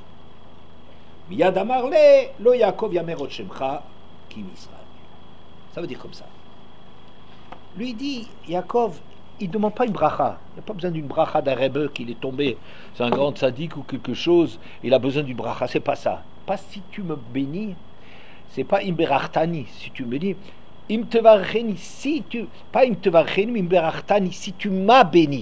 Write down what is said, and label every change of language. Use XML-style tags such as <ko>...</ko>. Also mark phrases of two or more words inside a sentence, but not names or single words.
<he>מיד אמר לא יעקב יאמר עוד שמך כי מישראל.</he> <fr>Ça veut dire comme ça. Lui dit, Yaakov, il ne demande pas une bracha. Il n'y a pas besoin d'une bracha d'un rebbe qu'il est tombé. C'est un grand tzaddik ou quelque chose. Il a besoin d'une bracha. C'est pas ça. Pas si tu me bénis. C'est pas imberartani. Si tu me dis, imtevarcheni, si tu. Pas imtevarcheni, imberartani, si tu m'as béni.</fr>